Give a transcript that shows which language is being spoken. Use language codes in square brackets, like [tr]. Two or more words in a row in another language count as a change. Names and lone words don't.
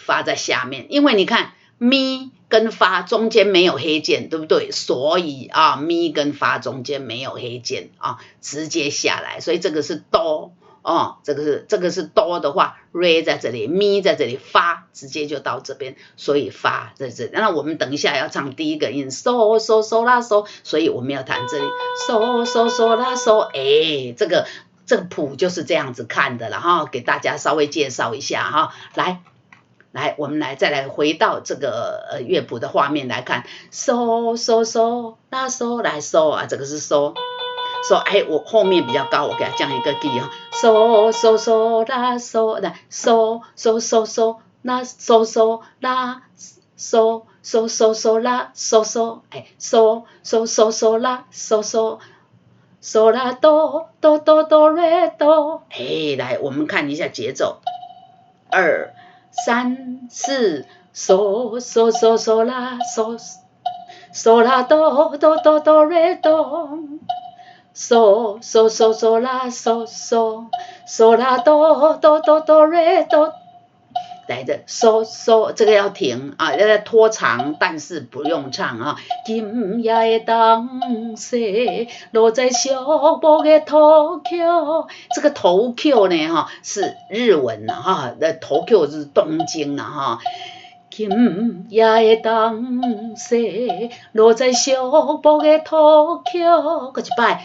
[zh] 发在下面，因为你看咪跟发中间没有黑键，对不对？所以咪跟发中间没有黑键直接下来，所以这个是哆。这个是哆的话 ，re 在这里，咪在这里，发直接就到这边，所以发在这里。那我们等一下要唱第一个音 ，so so so 啦 so，所以我们要弹这里 so so so 啦 so，这个谱就是这样子看的了给大家稍微介绍一下来，我们再来回到这个乐谱的画面来看 ，so so so 啦 so 来 so 这个是 so。我后面比较高，我给它降一个 key so so so 啦 so 来 so so so so 啦 so so 啦 so so so so 啦 so so so so so so 啦 so so so 啦哆哆哆哆瑞哆来，我们看一下节奏，2 3 4 so so so so 啦 so so 啦哆哆哆哆瑞哆。so so so so 啦 so so so 啦哆哆哆哆瑞哆，来的 so so 这个要停要拖长，但是不用唱今夜的东西落在小木的头 Q， 这个头 Q 呢是日文的头 Q 是东京今夜的东西落在小木的头 Q， 再一摆。